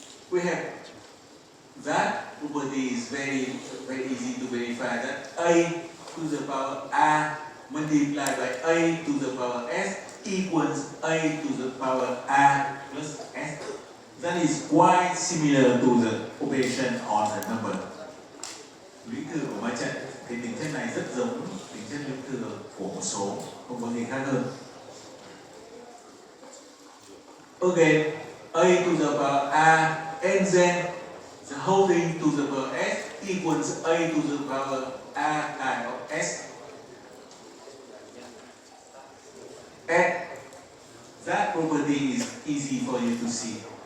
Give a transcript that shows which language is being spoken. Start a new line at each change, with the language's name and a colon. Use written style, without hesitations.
English: We have that property is very easy to verify, that A to the power A multiplied by A to the power S equals A to the power A plus S. That is quite similar to the operation on the number.
Vietnamese: Lũy thừa của ma trận, cái tính chất này rất giống tính chất lũy thừa của một số, không có gì khác hơn.
English: Again, A to the power A and then the whole thing to the power S equals A to the power A times of S. And that property is easy for you to see.